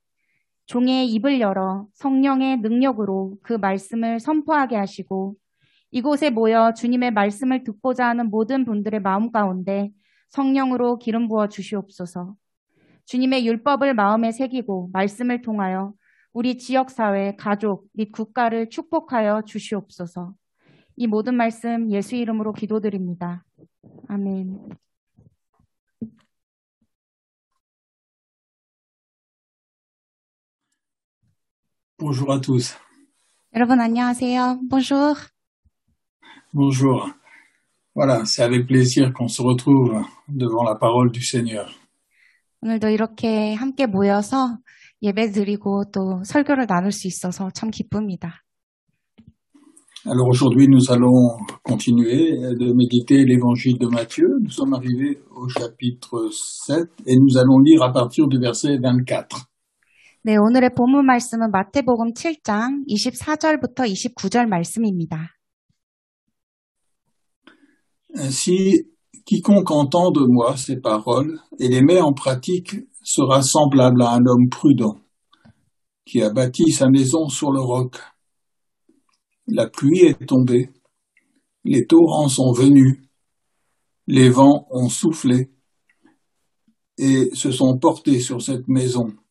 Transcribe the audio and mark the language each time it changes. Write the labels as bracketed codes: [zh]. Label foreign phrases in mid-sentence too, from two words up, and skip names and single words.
[ko] 종의 입을 열어 성령의 능력으로 그 말씀을 선포하게 하시고 이곳에 모여 주님의 말씀을 듣고자 하는 모든 분들의 마음 가운데 성령으로 기름 부어 주시옵소서. 주님의 율법을 마음에 새기고 말씀을 통하여 우리 지역사회, 가족 및 국가를 축복하여 주시옵소서. 이 모든 말씀 예수 이름으로 기도드립니다. 아멘. [fr] Bonjour à tous. [ko] 여러분 안녕하세요. [fr] Bonjour. Bonjour. Voilà, c'est avec plaisir qu'on se retrouve devant la parole du Seigneur. [ko] 오늘도 이렇게 함께 모여서 예배 드리고 또 설교를 나눌 수 있어서 참 기쁩니다. [fr] Alors aujourd'hui, nous allons continuer de méditer l'évangile de Matthieu. Nous sommes arrivés au chapitre 7 et nous allons lire à partir du verset 24. [ko] 네, 오늘의 본문 말씀은 마태복음 7장 24절부터 29절 말씀입니다. [fr] Ainsi, quiconque entend de moi ces paroles et les met en pratique sera semblable à un homme prudent qui a bâti sa maison sur le roc. La pluie est tombée, les torrents sont venus, les vents ont soufflé et se sont portés sur cette maison.